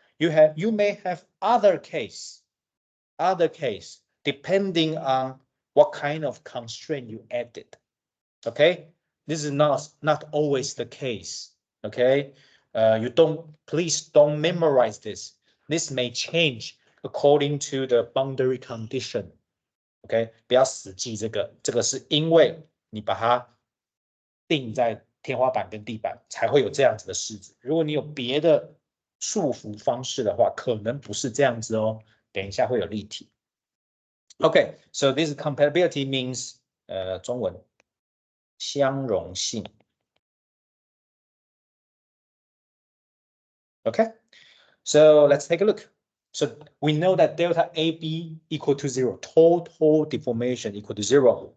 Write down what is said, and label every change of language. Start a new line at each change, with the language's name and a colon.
English: You may have other case depending on what kind of constraint you added. Okay, this is not always the case. Okay, please don't memorize this. This may change according to the boundary condition. OK，
Chinese: 不要死记这个，这个是因为你把它定在天花板跟地板，才会有这样子的式子。如果你有别的束缚方式的话，可能不是这样子哦。等一下会有例题。
English: OK, so this compatibility means
Chinese: 中文相容性。
English: Okay, so let's take a look. So we know that delta AB equal to 0, total deformation equal to 0.